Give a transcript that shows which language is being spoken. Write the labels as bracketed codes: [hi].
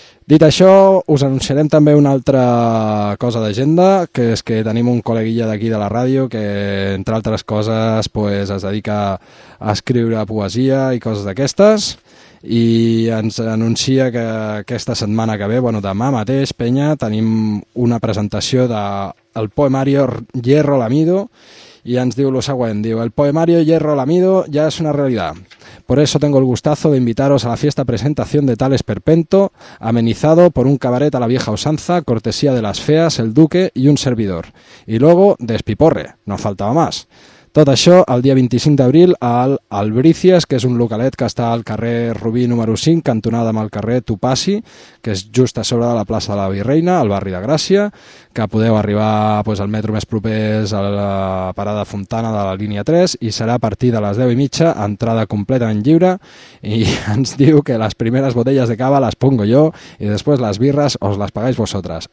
[ca] Dit això, us anunciarem també una altra cosa d'agenda, que és que tenim un col·leguilla d'aquí de la ràdio que, entre altres coses, pues, es dedica a escriure poesia i coses d'aquestes, i ens anuncia que aquesta setmana que ve, bueno, demà mateix, penya, tenim una presentació del poemari Hierro Lamido, i ens diu lo següent, diu, [es] el poemario Hierro Lamido ya es una realidad. Por eso tengo el gustazo de invitaros a la fiesta presentación de Tal Esperpento, amenizado por un cabaret a la vieja usanza, cortesía de las feas, el duque y un servidor. Y luego, despiporre, no faltaba más. [ca] Tot això el dia 25 d'abril al Albricias, que és un localet que està al carrer Rubí número 5, cantonada amb el carrer Tupasi, que és just a sobre de la plaça de la Virreina, al barri de Gràcia, que podeu arribar pues, al metro més proper a la parada Fontana de la línia 3, i serà a partir de les 10 i mitja, entrada completament lliure, i ens diu que les primeres botelles de cava les pongo jo i després les birres [es] os les pagáis vosotras.